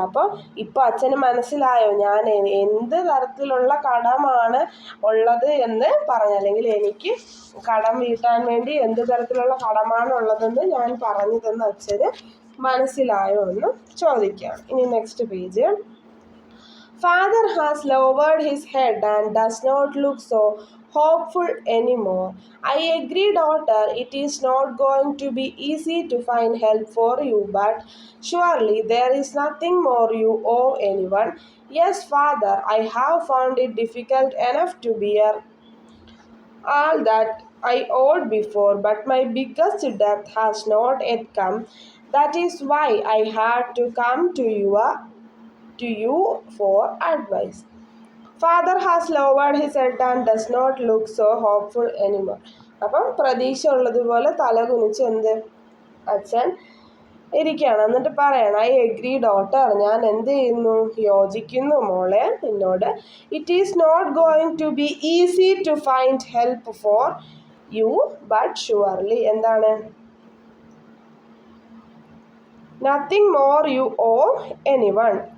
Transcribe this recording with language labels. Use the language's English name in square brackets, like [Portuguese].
[Malayalam] അപ്പോൾ ഇപ്പോൾ അച്ഛന് മനസ്സിലായോ ഞാൻ എന്ത് തരത്തിലുള്ള കടമാണ് ഉള്ളത് എന്ന് പറഞ്ഞു, അല്ലെങ്കിൽ എനിക്ക് കടം വീട്ടാൻ വേണ്ടി എന്ത് തരത്തിലുള്ള കടമാണ് ഉള്ളതെന്ന് ഞാൻ പറഞ്ഞു തന്ന അച്ഛന് മനസ്സിലായോ എന്ന് ചോദിക്കുകയാണ്. ഇനി next page. [English] Father has lowered his head and does not look so hopeful anymore. I agree, daughter, it is not going to be easy to find help for you, but surely there is nothing more you owe anyone. Yes, father, I have found it difficult enough to bear all that I owed before, but my biggest debt has not yet come. That is why I had to come to you for advice. Father has lowered his head and does not look so hopeful anymore. [Malayalam] അപ്പം പ്രതീക്ഷ ഉള്ളതുപോലെ തല കുനിച്ച് എന്ത് അച്ഛൻ ഇരിക്കുകയാണ്. എന്നിട്ട് പറയണം, [English] I agree daughter, [Malayalam] ഞാൻ എന്ത് ചെയ്യുന്നു, യോജിക്കുന്നു മോളെ നിന്നോട്. [English] It is not going to be easy to find help for you, but surely, എന്താണ്, nothing more you owe anyone.